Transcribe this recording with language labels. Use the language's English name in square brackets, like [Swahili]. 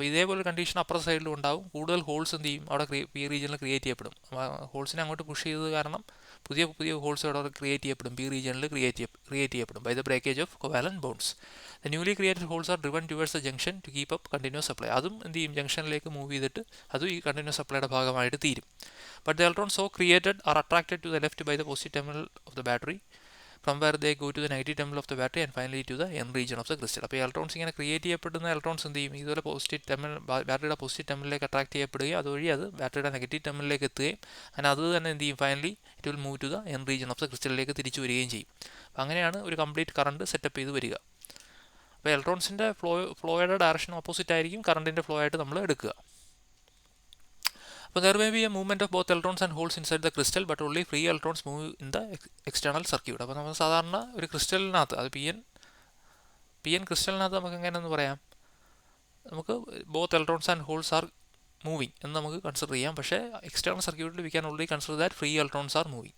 [Malayalam] അപ്പോൾ ഇതേപോലെ കണ്ടീഷൻ അപ്പുറത്തെ സൈഡിലും ഉണ്ടാവും. കൂടുതൽ ഹോൾസ് എന്ത് ചെയ്യും? അവിടെ P റീജിയനിൽ ക്രിയേറ്റ് ചെയ്യപ്പെടും. ഹോൾസിനെ അങ്ങോട്ട് പുഷ് ചെയ്തത് കാരണം പുതിയ ഹോൾസ് അവിടെ ക്രിയേറ്റ് ചെയ്യപ്പെടും, P റീജിയനിൽ ക്രിയേറ്റ് ചെയ്യപ്പെടും [English] By the breakage of covalent bonds. The newly created holes are driven towards the junction to keep up continuous supply. [Malayalam] അതും എന്ത് ചെയ്യും? ജംഗ്ഷനിലേക്ക് മൂവ് ചെയ്തിട്ട് അതും ഈ കണ്ടിന്യൂസ് സപ്ലൈയുടെ ഭാഗമായിട്ട് തീരും. [English] But the electrons so created are attracted to the left by the positive terminal of the battery, from where they go to the negative terminal of the battery and finally to the N region of the crystal. [Malayalam] അപ്പോൾ ഈ electrons ഇങ്ങനെ create ചെയ്യപ്പെടുന്ന electrons എന്ത് ചെയ്യും? ഇതുപോലെ positive terminal, ബാറ്ററിയുടെ positive ടെർമിനലിലേക്ക് attract ചെയ്യപ്പെടുകയും അതുവഴി അത് ബാറ്ററിയുടെ നെഗറ്റീവ് ടെർമിനലിലേക്ക് എത്തുകയും അങ്ങനെ അത് തന്നെ എന്ത് ചെയ്യും? [English] finally it will move to the N region of the crystalലിലേക്ക് [Malayalam] തിരിച്ചു വരികയും ചെയ്യും. അപ്പോൾ അങ്ങനെയാണ് ഒരു കംപ്ലീറ്റ് കറണ്ട് സെറ്റപ്പ് ചെയ്ത് വരിക. അപ്പോൾ ഇലക്ട്രോൺസിൻ്റെ ഫ്ലോയുടെ ഡയറക്ഷൻ ഓപ്പോസിറ്റ് ആയിരിക്കും കറണ്ടിൻ്റെ ഫ്ലോ ആയിട്ട് നമ്മൾ എടുക്കുക. [English] അപ്പോൾ there may be a movement of both electrons and holes inside the crystal, but only free electrons move in the external circuit. [Malayalam] അപ്പോൾ നമ്മൾ സാധാരണ ഒരു ക്രിസ്റ്റലിനകത്ത്, അത് PN ക്രിസ്റ്റലിനകത്ത് നമുക്ക് എങ്ങനെയെന്ന് പറയാം? നമുക്ക് [English] both electrons and holes are moving [Malayalam] എന്ന് നമുക്ക് കൺസിഡർ ചെയ്യാം. പക്ഷേ എക്സ്റ്റേണൽ സർക്യൂട്ടിൽ [English] We can already consider that free electrons are moving.